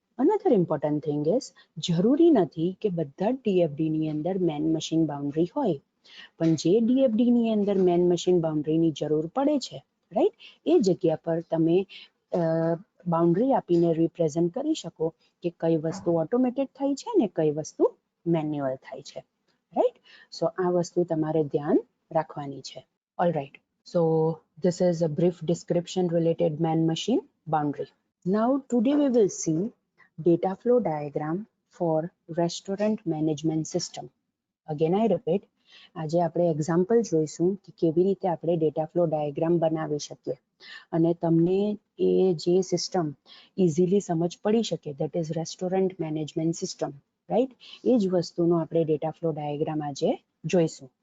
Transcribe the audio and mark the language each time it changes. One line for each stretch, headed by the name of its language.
Gujarati: Another important thing is, જરૂરી નથી કે બધા જ ડીએફડીની અંદર મેન મશીન બાઉન્ડ્રી હોય, પણ જે ડીએફડીની અંદર મેન મશીન બાઉન્ડ્રીની જરૂર પડે છે, રાઈટ, એ જગ્યા પર તમે બાઉન્ડ્રી આપીને રિપ્રેઝન્ટ કરી શકો કે કઈ વસ્તુ ઓટોમેટેડ થાય છે ને કઈ વસ્તુ મેન્યુઅલ થાય છે, રાઈટ? સો આ વસ્તુ તમારે ધ્યાન રાખવાની છે.
English: All right, so this is a brief description related man machine boundary. Now today we will see data flow diagram for restaurant management system. Again I repeat,
Gujarati: આજે આપણે એક્ઝામ્પલ જોઈશું કે કેવી રીતે આપણે ડેટા ફ્લો ડાયાગ્રામ બનાવી શકીએ અને તમને એ જે સિસ્ટમ ઇઝીલી સમજ પડી શકે, that is restaurant management system, right? એ જ વસ્તુનો આપણે ડેટા ફ્લો ડાયાગ્રામ આજે જોઈશું.